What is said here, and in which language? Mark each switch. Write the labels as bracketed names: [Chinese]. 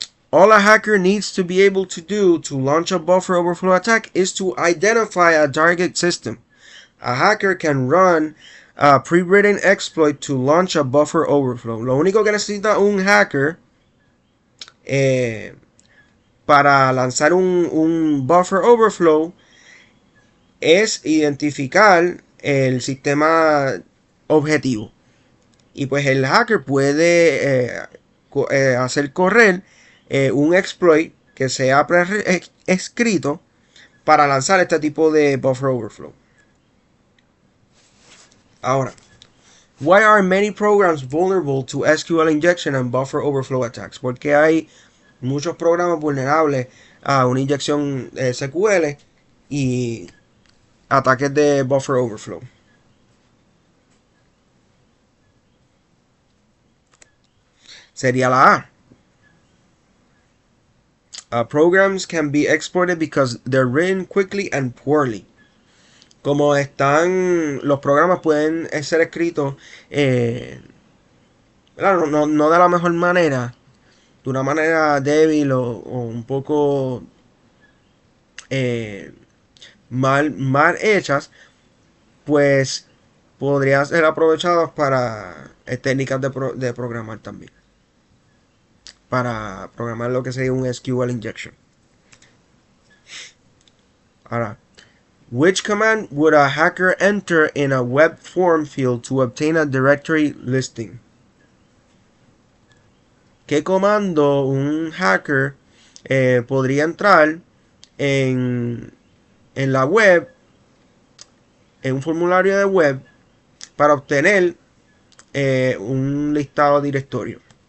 [English] All a hacker needs to be able to do to launch a buffer overflow attack is to identify a target system. A hacker can run a pre-written exploit to launch a buffer overflow. [Spanish] Lo único que necesita un hacker para lanzar un buffer overflow es identificar el sistema objetivo Y pues el hacker puede hacer correr un exploit que sea escrito para lanzar este tipo de buffer overflow. [English] Ahora, why are many programs vulnerable to SQL injection and buffer overflow attacks? [Spanish] Porque hay muchos programas vulnerables a una inyección SQL y ataques de buffer overflow. Sería la A. [English] Programs can be exported because they're written quickly and poorly. [Spanish] Como están, los programas pueden ser escritos no de la mejor manera, de una manera débil o un poco mal hechas, pues podrían ser aprovechados para técnicas de programar también. Para programar lo que sería un SQL injection. [English] Ahora, which command would a hacker enter in a web form field to obtain a directory listing? [Spanish] ¿Qué comando un hacker podría entrar en la web, en un formulario de web, para obtener un listado directorio?